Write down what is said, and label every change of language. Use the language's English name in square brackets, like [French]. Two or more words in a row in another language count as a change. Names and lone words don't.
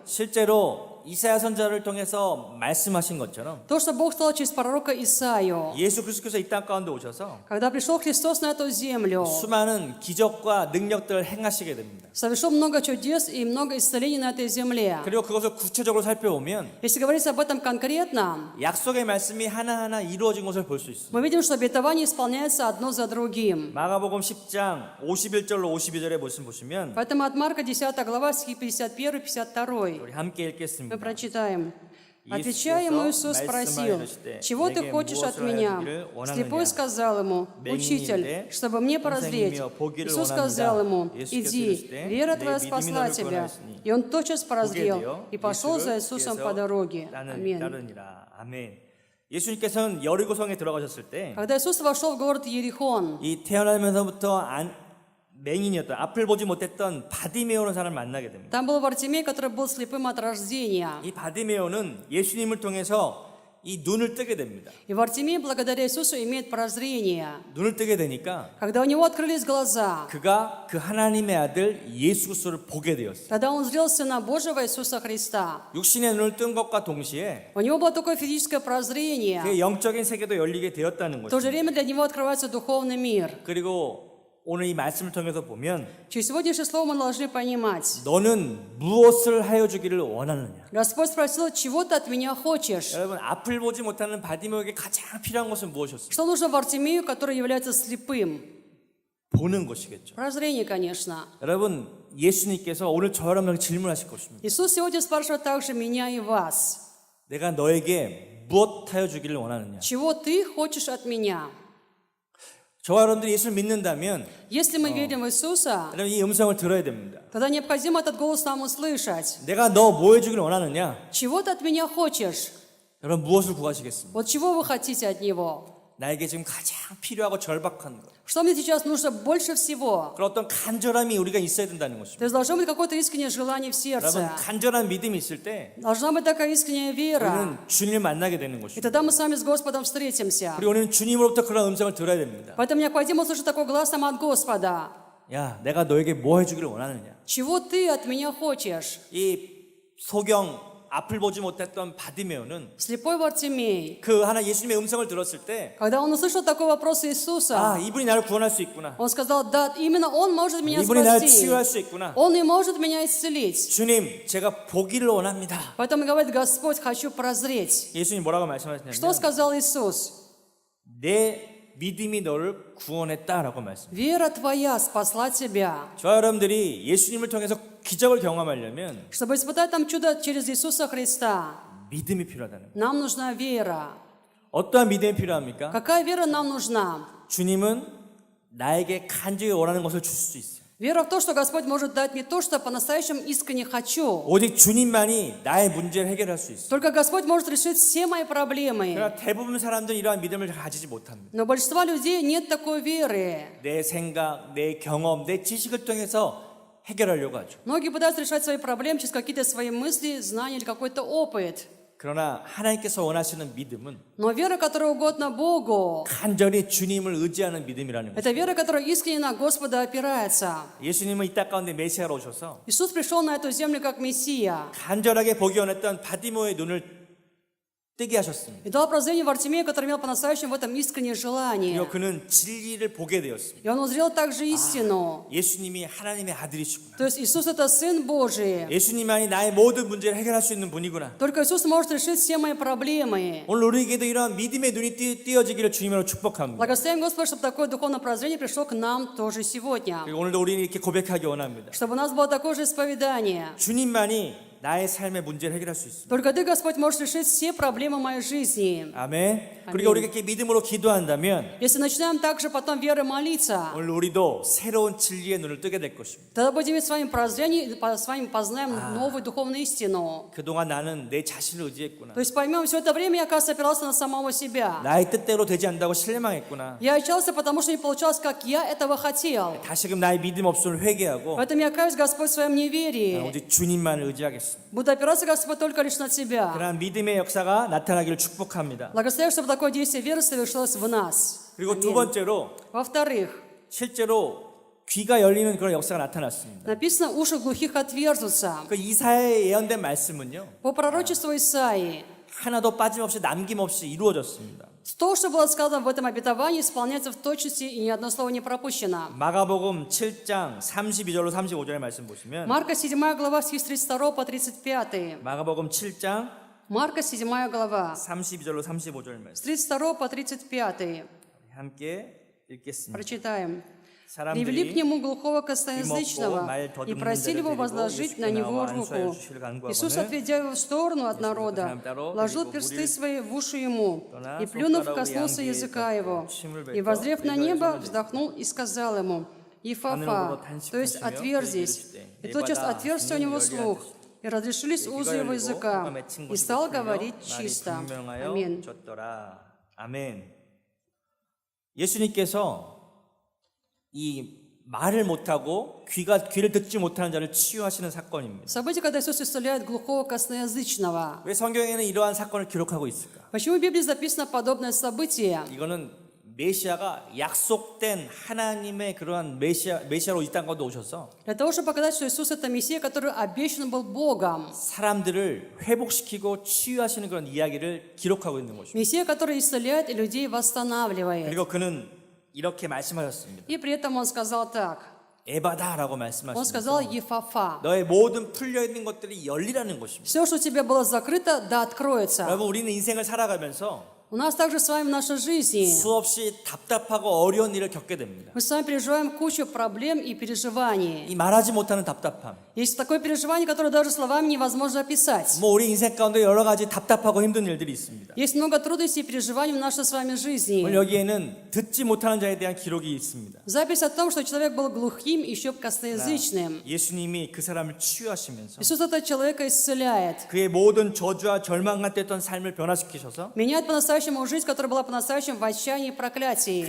[Korean] 실제로 이사야 선자를 통해서 말씀하신 것처럼 [Russian] То, что Бог сказал через пророка Исаию, [Korean] 예수 그리스도께서 이 땅 가운데 오셔서 [Russian] когда пришел Христос на эту землю, [Korean] 수많은 기적과 능력들을 행하시게 됩니다. [Russian] совершил много чудес и много исцелений на этой земле. [Korean] 그리고 그것을 구체적으로 살펴보면 [Russian] Если говорить об этом конкретно, [Korean] 약속의 말씀이 하나하나 이루어진 것을 볼 수 있습니다. [Russian] мы видим, что обетование исполняется одно за другим. [Korean] 마가복음 10장 51절로 52절에 보시면 [Russian] Поэтому от Марка 10 глава, стихи 51-52. [Korean] 우리 함께 [Russian] Мы [Korean] 읽겠습니다. [Russian] прочитаем. Отвечая ему, Иисус спросил: «Чего ты хочешь от меня?» Слепой сказал ему: «Учитель, чтобы мне прозреть». Иисус сказал ему: «Иди, вера твоя спасла тебя». И он тотчас прозрел и пошел за Иисусом по дороге. Аминь. [Korean] 아멘. 예수님께서는 여리고성에 들어가셨을 때 [Russian] Когда Иисус вошел в город Иерихон, [Korean] 이 태어나면서부터 맹인이었던 앞을 보지 못했던 바디메오라는 사람을 만나게 됩니다. [Russian] там был Вартимей, который был слепым от рождения. [Korean] 이 바디메오는 예수님을 통해서 이 눈을 뜨게 됩니다. [Russian] И Вартимей, благодаря Иисусу, имеет прозрение. [Korean] 눈을 뜨게 되니까 [Russian] Когда у него открылись глаза, [Korean] 그가 그 하나님의 아들 예수 그리스도를 보게 되었어요. [Russian] тогда он зрел Сына Божьего Иисуса Христа. [Korean] 육신의 눈을 뜬 것과 동시에 [Russian] У него было такое физическое прозрение. [Korean] 그 영적인 세계도 열리게 되었다는 [Russian] В то же [Korean] 것입니다. [Russian] время для него открывается духовный мир. [Korean] 그리고 오늘 이 말씀을 통해서 보면 [Russian] Через сегодняшнее слово мы должны понимать. [Korean] 너는 무엇을 하여 주기를 원하느냐? [Russian] Господь спросил: «Чего ты от меня хочешь?» [Korean] 여러분 앞을 보지 못하는 바디메오에게 가장 필요한 것은 무엇이었습니까? [Russian] Что нужно Вартимею, который является слепым? [Korean] 보는 것이겠죠. [Russian] Прозрение, конечно. [Korean] 여러분 예수님께서 오늘 저 여러분에게 질문하실 것입니다. [Russian] Иисус сегодня спрашивает также меня и вас: [Korean] 내가 너에게 무엇 하여 주기를 원하느냐? [Russian] «Чего ты хочешь от меня?» [Korean] 저와 여러분들이 예수를 믿는다면 [Russian] Если мы верим в Иисуса, [Korean] 여러분 이 음성을 들어야 됩니다. [Russian] тогда необходимо этот голос нам услышать. [Korean] 내가 너 뭐 해주기를 원하느냐? [Russian] «Чего ты от меня хочешь?» [Korean] 여러분 무엇을 구하시겠습니까? [Russian] Вот чего вы хотите от Него? [Korean] 나에게 지금 가장 필요하고 절박한 것. [Russian] Что мне сейчас нужно больше всего? [Korean] 그런 어떤 간절함이 우리가 있어야 된다는 [Russian] То [Korean] 것입니다. [Russian] есть должно быть какое-то искреннее желание в [Korean] 여러분 [Russian] сердце. [Korean] 간절한 믿음이 있을 때 [Russian] Должна быть такая искренняя вера. [Korean] 우리는 주님을 만나게 되는 [Russian] И [Korean] 것입니다. [Russian] тогда мы с вами с Господом встретимся. [Korean] 그리고 우리는 주님으로부터 그런 음성을 들어야 됩니다. [Russian] Поэтому необходимо услышать такой глаз нам от Господа. [Korean] 야, 내가 너에게 뭐 해주기를 원하느냐? [Russian] «Чего ты от меня хочешь?» [Korean] 이 소경 앞을 보지 못했던 바디메오는 [Russian] Слепой Вартимей, [Korean] 그 하나 예수님의 음성을 들었을 때 [Russian] когда он услышал такой вопрос Иисуса, [Korean] 이분이 나를 구원할 수 있구나. [Russian] он сказал: «Да, именно Он может меня [Korean] 이분이 나를 [Russian] спасти. [Korean] 치유할 수 있구나. [Russian] Он и может меня исцелить». [Korean] 주님, 제가 보기를 원합니다. [Russian] Поэтому говорит: «Господь, хочу прозреть». [Korean] 예수님 뭐라고 [Russian] Что [Korean] 말씀하시냐면 [Russian] сказал Иисус? [Korean] 내 믿음이 너를 구원했다라고 말씀. [Russian] «Вера твоя спасла тебя». [Korean] 저와 여러분들이 예수님을 통해서 기적을 경험하려면 [Russian] Чтобы испытать там чудо через Иисуса Христа, [Korean] 믿음이 필요하다는 거예요. [Russian] нам нужна вера. [Korean] 어떠한 믿음이 필요합니까? [Russian] Какая вера нам нужна? [Korean] 주님은 나에게 간절히 원하는 것을 줄 수 있어요. [Russian] Вера в то, что Господь может дать мне то, что по-настоящему искренне хочу. [Korean] 오직 주님만이 나의 문제를 해결할 수 있어요. [Russian] Только Господь может решить все мои проблемы. [Korean] 그러나 대부분 사람들은 이러한 믿음을 가지지 못합니다. [Russian] Но у большинства людей нет такой веры. [Korean] 내 생각, 내 경험, 내 지식을 통해서 해결하려고 하죠. [Russian] Многие пытаются решать свои проблемы через какие-то свои мысли, знания или какой-то опыт. [Korean] 그러나 하나님께서 원하시는 믿음은 [Russian] Но вера, которая угодна Богу, [Korean] 간절히 주님을 의지하는 믿음이라는 거예요. [Russian] это вера, которая искренне на Господа опирается. [Korean] 예수님은 이 땅 가운데 메시아로 오셔서 [Russian] Иисус пришел на эту землю как Мессия [Korean] 간절하게 보기 원했던 바디모의 눈을 뜨게 하셨습니다. [Russian] и дал прозрение Вартимею, который имел по-настоящему в этом искреннее желание. [Korean] 그리고 그는 진리를 보게 되었습니다. [Russian] И он узрел также истину. [Korean] 예수님이 하나님의 아들이시구나. [Russian] То есть Иисус это Сын Божий. [Korean] 예수님만이 나의 모든 문제를 해결할 수 있는 분이구나. [Russian] Только Иисус может решить все мои проблемы. [Korean] 오늘 우리에게도 이러한 믿음의 눈이 띄어지기를 주님으로 축복합니다. [Russian] Благословим Господа, чтобы такое духовное прозрение пришло к нам тоже сегодня. [Korean] 그리고 오늘도 우리는 이렇게 고백하기 원합니다. [Russian] Чтобы у нас было такое же исповедание. [Korean] 주님만이 나의 삶의 문제를 해결할 수 있습니다. [Russian] Только Ты, Господь, можешь решить все проблемы моей жизни. [Korean] 아멘. 그리고 우리가 이렇게 믿음으로 기도한다면 [Russian] Если начинаем также потом верой молиться, [Korean] 오늘 우리도 새로운 진리의 눈을 뜨게 될 것입니다. [Russian] тогда будем иметь с вами прозрение, с вами познаем новую духовную истину. [Korean] 그동안 나는 내 자신을 의지했구나. [Russian] То есть поймем, все это время я, оказывается, опирался на самого себя. [Korean] 나의 뜻대로 되지 않는다고 실망했구나. [Russian] Я отчаялся, потому что не получалось, как я этого хотел. [Korean] 다시금 나의 믿음 없음을 회개하고 [Russian] Поэтому я каюсь, Господь, в своем неверии. [Korean] 오직 주님만을 의지하겠습니다. [Russian] Буду опираться, Господь, только лишь на Тебя. [Korean] 그러한 믿음의 역사가 나타나기를 축복합니다. [Russian] Благословляю, чтобы такое действие веры совершилось в нас. [Korean] 그리고 두 번째로 [Russian] Во-вторых, [Korean] 실제로 귀가 열리는 그런 역사가 나타났습니다. [Russian] Написано, уши глухих отверзутся. [Korean] 그 이사야에 예언된 말씀은요, [Russian] По пророчеству Исаии, [Korean] 하나도 빠짐없이 남김없이 이루어졌습니다. [Russian] то, что было сказано в этом обетовании, исполняется в точности, и ни одно слово не пропущено. [Korean] 마가복음 7장 32절로 35절의 말씀 보시면 [Russian] Марка 7 глава, стих с 32 по 35. [Korean] 마가복음 7장 [Russian] Марка 7 глава, [Korean] 32절로 35절 [Russian] с [Korean] 말씀 [Russian] 32 по 35. [Korean] 함께 읽겠습니다. [Russian] Прочитаем. «Привели к [Korean] 사람들이 [Russian] нему глухого косноязычного и просили его возложить на него руку. Иисус, отведя его в сторону от народа, вложил персты свои в уши ему, и, плюнув, коснулся языка его. И, воззрев на небо, вздохнул и сказал ему: Ифафа, то есть отверзись. И тотчас отверзся у него слух, и разрешились узы его языка, и стал говорить чисто». Аминь. [Korean] 아멘. 예수님께서 이 말을 못하고 귀를 듣지 못하는 자를 치유하시는 사건입니다. [Russian] Событие, когда Иисус исцеляет глухого косноязычного. [Korean] 왜 성경에는 이러한 사건을 기록하고 있을까? [Russian] Почему в Библии записано подобное событие? [Korean] 이거는 메시아가 약속된 하나님의 그러한 메시아로 이 땅 가운데 오셔서 [Russian] Для того, чтобы показать, что Иисус — это Мессия, который обещан был Богом. [Korean] 사람들을 회복시키고 치유하시는 그런 이야기를 기록하고 있는 것입니다. [Russian] Мессия, который исцеляет и людей восстанавливает. [Korean] 그리고 그는 이렇게 말씀하셨습니다. [Russian] И при этом он сказал так. [Korean] 에바다라고 [Russian] Он [Korean] 말씀하십니다. [Russian] сказал: Ефафа. [Korean] 너의 모든 풀려 있는 것들이 열리라는 것입니다. [Russian] Все, что у тебя было закрыто, да откроется. [Korean] 여러분, 우리는 인생을 살아가면서 [Russian] У нас также с вами в нашей жизни. [Korean] 수없이 답답하고 어려운 일을 겪게 됩니다. [Russian] Мы с вами переживаем кучу проблем и переживаний. [Korean] 이 말하지 못하는 답답함. [Russian] Есть такое переживание, которое даже словами невозможно описать. [Korean] 뭐 우리 인생 가운데 여러 가지 답답하고 힘든 일들이 있습니다. [Russian] Есть много трудностей и переживаний в нашей с вами жизни. [Korean] 오늘 여기에는 듣지 못하는 자에 대한 기록이 있습니다. [Russian] Запись о том, что человек был глухим и еще косноязычным. [Korean] 예수님이 그 사람을 치유하시면서 [Russian] Иисус этого человека исцеляет. [Korean] 그의 모든 저주와 절망 가운데 있던 삶을 변화시키셔서 [Russian] Меняет по-настоящему жизнь, которая была по-настоящему в отчаянии и проклятии.